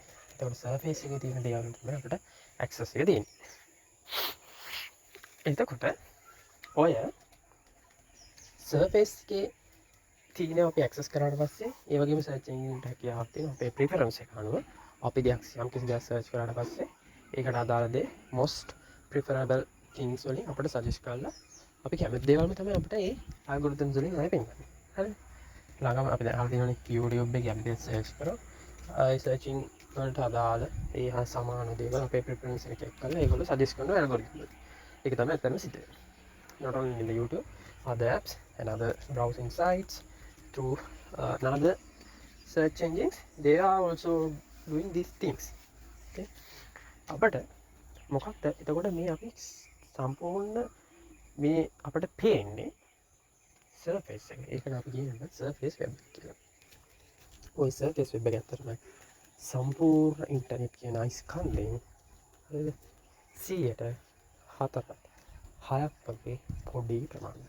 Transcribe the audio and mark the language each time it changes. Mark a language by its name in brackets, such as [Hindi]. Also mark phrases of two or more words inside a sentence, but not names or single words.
[Sinhala] ඒකට සර්ෆේස් එකේ තියෙන දේවල් තමයි අපිට ඇක්සස් එක තියෙන්නේ. එතකොට ඔය සර්ෆේස් එකේ තියෙන අපි ඇක්සස් කරාට පස්සේ ඒ වගේම [English] search engine [Sinhala] එකට හැකියාවක් තියෙනවා අපේ ප්‍රිෆරන්ස් එක අනුව අපි දෙයක් යම් කිසි දෙයක් සර්ච් කරාට පස්සේ ඒකට අදාළ දේ [English] most preferable things [Sinhala] වලින් අපිට සජෙස්ට් කරලා අපි කැමති දේවල්ම තමයි අපිට ඒ algorithms වලින් ආයෙ පෙන්නන්නේ. හරි? ළඟම අපි දැන් අහලා තියෙනවනේ YouTube එකේ අපි දෙයක් සර්ච් කරා ඒ සර්චින් වලට අදාළ ඒ හා සමාන දේවල් අපේ ප්‍රිෆරන්ස් එක චෙක් කරලා ඒගොල්ලෝ සජෙස්ට් කරන algorithm එක. ඒක තමයි ඇත්තටම සිද්ධ වෙන්නේ. [English] Not only in the YouTube, other apps and other browsing sites through another search engines, they are also doing these things. Okay? [Sinhala] අපට මොකක්ද එතකොට මේ අපි සම්පූර්ණ මේ අපට පේන්නේ සර්ෆේස් එක. ඒකට අපි කියන්නේ [English] surface web [Sinhala] කියලා. ওই [English] surface web [Sinhala] එක ඇත්තටම සම්පූර්ණ ඉන්ටර්නෙට් කියන ස්කන්ධයෙන් 100%ට 6ක් වගේ පොඩි ප්‍රමාණයක්.